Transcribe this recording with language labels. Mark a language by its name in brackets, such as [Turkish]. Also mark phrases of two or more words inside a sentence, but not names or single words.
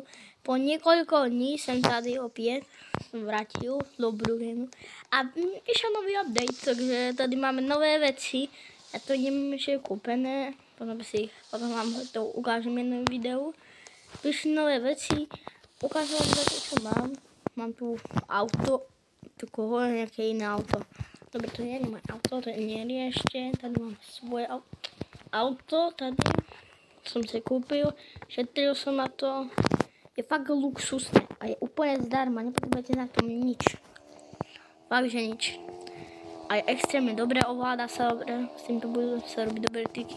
[Czech] Po několik dní jsem tady opět vrátil do Brookhavenu a vyšel nový update, takže tady máme nové věci. Já to nevím, že je koupené, potom vám to ukážem jednom videu. Vyšly nové věci, ukážu vám to, co mám. Mám tu auto, takové nějaké jiné auto. [Slovak] Dobre, to nie je moje auto, to nie je ešte. [Czech] Tady mám [Slovak] svoje auto, tady som si kúpil, šetril som na to. Je fakt luxusné a je úplne zdarma, nepotrebujete na tom nič. Fakt, že nič. A je extrémne dobré, ovláda sa dobre, s týmto budú sa robiť dobré triky.